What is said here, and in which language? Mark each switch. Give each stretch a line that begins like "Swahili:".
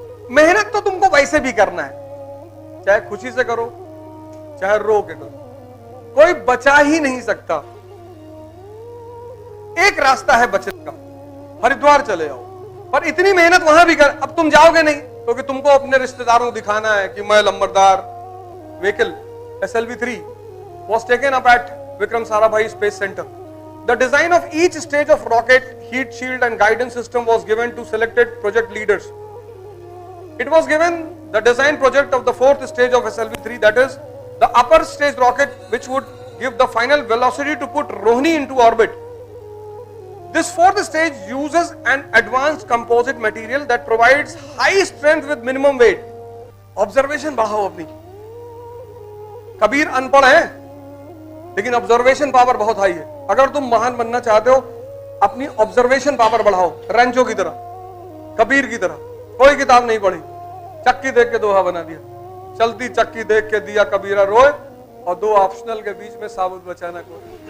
Hindi: मेहनत तो तुमको वैसे भी करना है, चाहे खुशी से करो चाहे रो के करो, कोई बचा ही नहीं सकता। एक रास्ता है बचने का, हरिद्वार चले जाओ, पर इतनी मेहनत वहां भी कर। अब तुम जाओगे नहीं क्योंकि तुमको अपने रिश्तेदारों को दिखाना है कि मैं लंबरदार।
English: Vehicle SLV-3 was taken up at Vikram Sarabhai Space Center. The design of each stage of rocket, heat shield and guidance system was given to selected project leaders. It was given the design project of the fourth stage of SLV-3, that is the upper stage rocket, which would give the final velocity to put Rohini into orbit. This fourth stage uses an advanced composite material that provides high strength with minimum weight.
Hindi: Observation बढ़ाओ अपनी. कबीर अनपढ़ है, लेकिन observation power बहुत high है. अगर तुम महान बनना चाहते हो, अपनी ऑब्जर्वेशन पावर बढ़ाओ, रैंचो की तरह, कबीर की तरह. कोई किताब नहीं पढ़ी, चक्की देख के दोहा बना दिया. चलती चक्की देख के दिया कबीरा रोए, और दो ऑप्शनल के बीच में साबुत बचाना कोई.